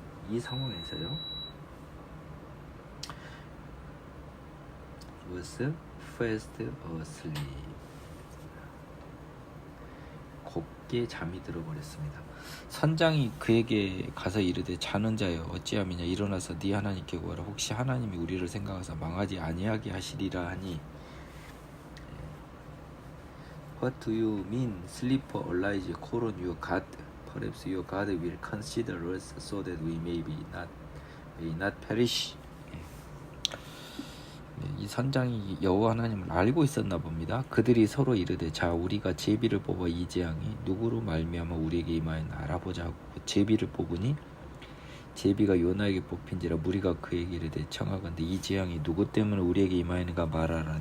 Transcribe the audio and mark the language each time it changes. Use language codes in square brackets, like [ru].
[ko] 이 상황에서요, [en] was fast asleep, [ko] 곱게 잠이 들어버렸습니다. 선장이 그에게 가서 이르되 자는 자여 어찌함이냐, 일어나서 네 하나님께 구하라. 혹시 하나님이 우리를 생각하사 망하지 아니하게 하시리라 하니, [en] What do you mean? Sleep or arise, call on your God. Perhaps your God will consider us so that we may not perish. [ko] 이 선장이 여호와 하나님을 알고 있었나 봅니다. 그들이 서로 이르되 자 우리가 제비를 뽑아 이 재앙이 누구로 말미암아 우리에게 임하였나 알아보자 하고 제비를 뽑으니 제비가 요나에게 뽑힌지라. 무리가 그에게 이르되 청하건대 이 재앙이 누구 때문에 우리에게 임하였는가 말하라.